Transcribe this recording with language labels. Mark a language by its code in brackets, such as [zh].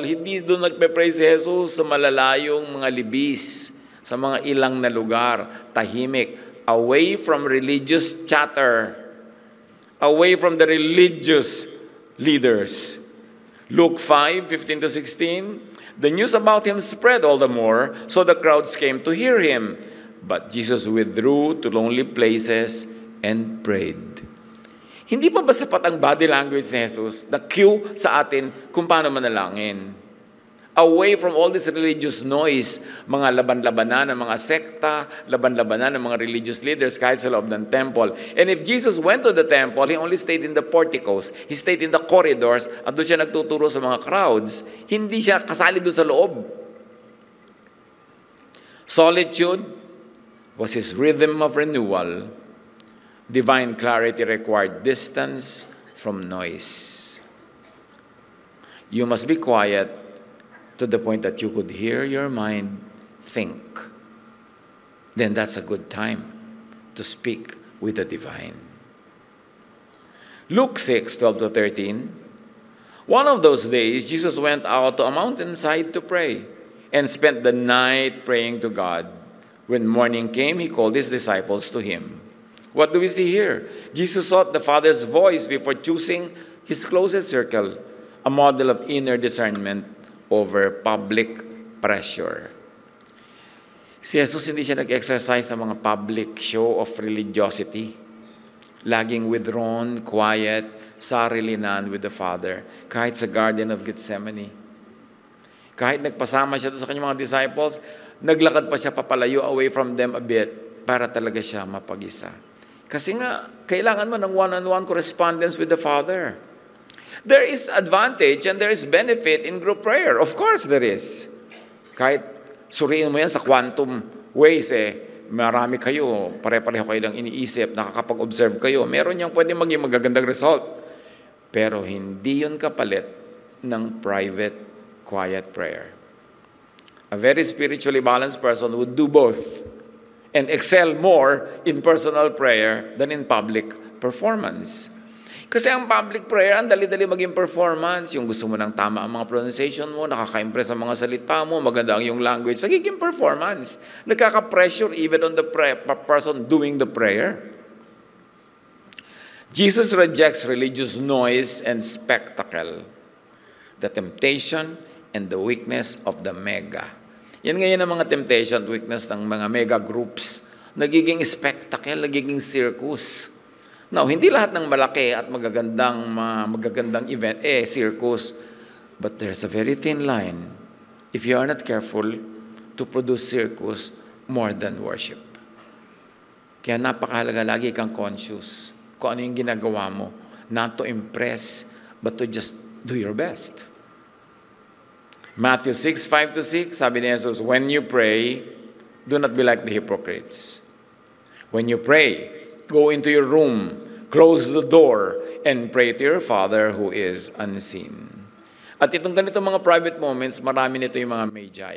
[tl] Hindi doon nagpe-pray si Jesus sa malalayong mga libis, sa mga ilang na lugar, tahimik, [en] away from religious chatter, away from the religious leaders. Luke 5:15-16, the news about him spread all the more, so the crowds came to hear him. But Jesus withdrew to lonely places and prayed. [tl] Hindi pa ba sapat ang body language ni Jesus na cue sa atin kung paano manalangin? [en] Away from all this religious noise, [tl] mga laban-labanan ng mga sekta, laban-labanan ng mga religious leaders kahit sa loob ng temple. [en] And if Jesus went to the temple, he only stayed in the porticos. He stayed in the corridors [tl] at doon siya nagtuturo sa mga [en] crowds. [tl] Hindi siya kasali doon sa loob. [en] Solitude was his rhythm of renewal. Divine clarity required distance from noise. You must be quiet to the point that you could hear your mind think. Then that's a good time to speak with the divine. Luke 6:12-13, One of those days, Jesus went out to a mountainside to pray and spent the night praying to God. When morning came, he called his disciples to him. What do we see here? Jesus sought the Father's voice before choosing his closest circle, a model of inner discernment over public pressure. [tl] Si Jesus hindi siya nag-exercise sa mga [en] public show of religiosity. Laging withdrawn, quiet, sarilinan with the Father. [tl] Kahit sa Garden of Gethsemane. Kahit nagpasama siya doon sa kanyang mga disciples, naglakad pa siya papalayo [en] away from them a bit [tl] para talaga siya mapag-isa. Kasi nga, kailangan mo ng [en] one-on-one correspondence with the Father. There is advantage and there is benefit in group prayer. Of course there is. [tl] Kahit suriin mo yan sa quantum ways, marami kayo, pare-pareho kayo lang iniisip, nakakapag-observe kayo, meron niyang pwede maging magagandang result. Pero hindi yun kapalit ng private, quiet prayer. [en] A very spiritually balanced person would do both and excel more in personal prayer than in public performance. [tl] Kasi ang public prayer, ang dali-dali maging performance. Yung gusto mo ng tama ang mga pronunciation mo, nakaka-impress ang mga salita mo, maganda ang yung language, nagiging performance. Nagkaka-pressure [en] even on the person doing the prayer. Jesus rejects religious noise and spectacle, the temptation and the weakness of the mega. [tl] Yan ngayon ang mga temptation, weakness ng mga mega groups. Nagiging spectacle, nagiging circus. Now, hindi lahat ng malaki at magagandang event, circus. [en] But there's a very thin line, if you are not careful, to produce circus more than worship. [tl] Kaya napakahalaga, lagi kang conscious kung ano yung ginagawa mo. [en] Not to impress, but to just do your best. Matthew 6:5-6, [tl] sabi ni Jesus, [en] when you pray, do not be like the hypocrites. When you pray, go into your room, close the door, and pray to your Father who is unseen. [tl] At itong ganito mga private moments, marami nito yung mga magi.